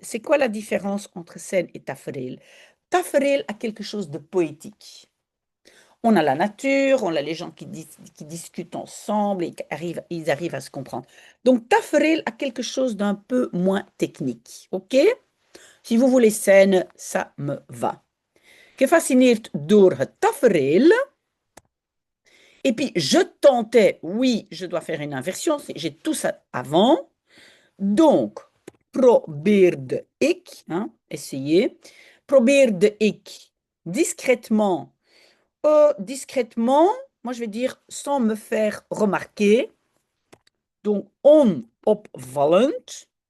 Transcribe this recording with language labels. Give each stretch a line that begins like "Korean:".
French: C'est quoi la différence entre scène et tafereel? Tafereel a quelque chose de poétique. On a la nature, on a les gens qui discutent ensemble et ils arrivent à se comprendre. Donc, tafereel a quelque chose d'un peu moins technique. OK? Si vous voulez scène, ça me va.
Dutch: Gefascineerd door het tafereel.
French: Et puis, je tentais, oui, je dois faire une inversion, j'ai tout ça avant. Donc,
Dutch: probeerde ik,
French: hein, essayez, probeerde ik discrètement, discrètement, moi je vais dire sans me faire remarquer, donc onopvallend.